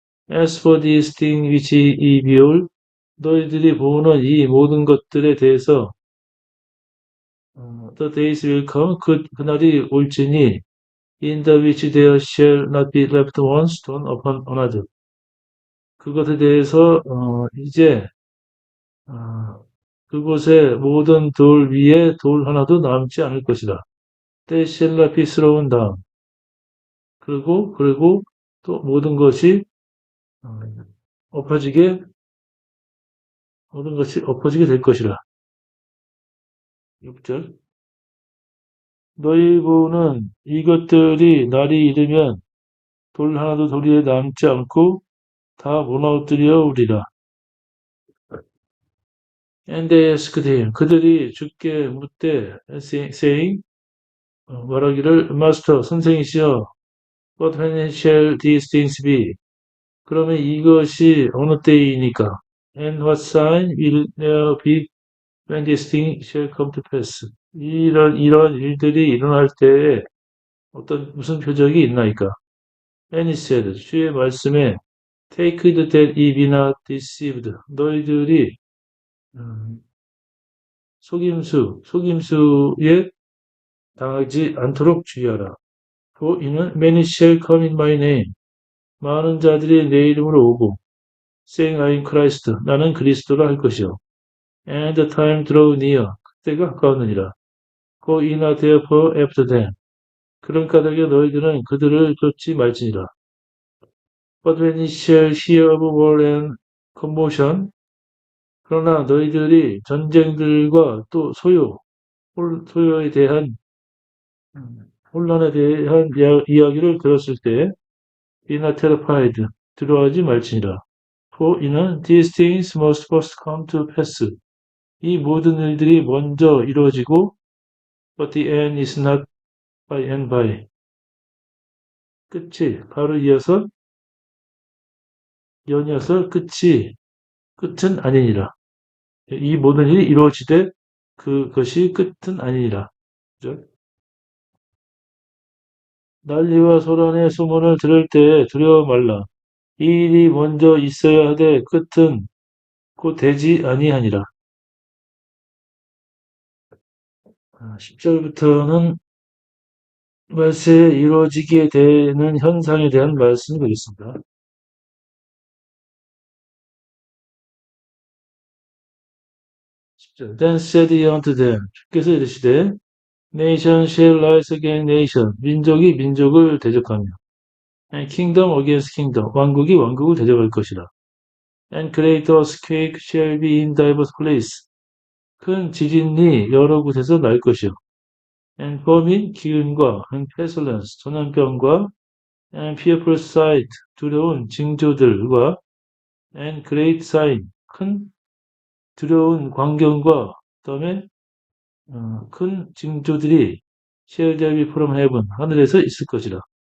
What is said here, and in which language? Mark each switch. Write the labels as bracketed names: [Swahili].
[English] As for these things which ye behold, [Korean] 너희들이 보는 이 모든 것들에 대해서 [English] the days will come, [Korean] 그날이 올지니 [English] in the which there shall not be left one stone upon another. [Korean] 그것에 대해서 이제 그곳의 모든 돌 위에 돌 하나도 남지 않을 것이다. 때 셀라피스러운 다음 그리고 또 모든 것이 엎어지게 될 것이라. 6절. 너희 보는 이것들이 날이 이르면 돌 하나도 돌 위에 남지 않고 다 무너뜨려 오리라. [English] And they asked him, [Korean] 그들이 주께 묻되 [English] saying [Korean] 말하기를 [English] Master [Korean] 선생이시여 [English] But when shall these things be? [Korean] 그러면 이것이 어느 때이니까? [English] And what sign will there be when these things shall come to pass? [Korean] 이런 일들이 일어날 때에 무슨 표적이 있나이까? [English] And he said, [Korean] 주의 말씀에 [English] Take heed that ye be not deceived. [Korean] 너희들이 속임수에 당하지 않도록 주의하라. [English] For [Korean] 이는 [English] many shall come in my name. [Korean] 많은 자들이 내 이름으로 오고 [English] saying I am Christ. [Korean] 나는 그리스도라 할 것이요. [English] And the time draw near. [Korean] 그때가 가까웠느니라. [English] Go ye not therefore after them. [Korean] 그런 까닭에 너희들은 그들을 쫓지 말지니라. [English] But when ye shall hear of war and commotion, [Korean] 그러나 너희들이 전쟁들과 또 소요에 대한 혼란에 대한 이야기를 들었을 때 [English] be not terrified, [Korean] 두려워하지 말지니라. [English] For [Korean] 이는 [English] these things must first come to pass. [Korean] 이 모든 일들이 먼저 이루어지고 [English] but the end is not by and by. [Korean] 바로 연이어서 끝은 아니니라. 이 모든 일이 이루어지되 그것이 끝은 아니니라. 그죠? 난리와 소란의 소문을 들을 때에 두려워 말라. 이 일이 먼저 있어야 하되 끝은 곧 되지 아니하니라. 10절부터는 말세에 이루어지게 되는 현상에 대한 말씀이 되겠습니다. [English] 10절. Then said he unto them. [Korean] 주께서 이르시되 [English] Nation shall rise against nation. [Korean] 민족이 민족을 대적하며. [English] And kingdom against kingdom. [Korean] 왕국이 왕국을 대적할 것이라. [English] And great earthquake shall be in diverse places. [Korean] 큰 지진이 여러 곳에서 날 것이요. [English] And famine, [Korean] 기근과 [English] and pestilence, [Korean] 전염병과 [English] and fearful sight, [Korean] 두려운 징조들과 [English] and great sign, [Korean] 큰 두려운 광경과 그다음에 큰 징조들이 [English] shall there be from heaven, [Korean] 하늘에서 있을 것이라.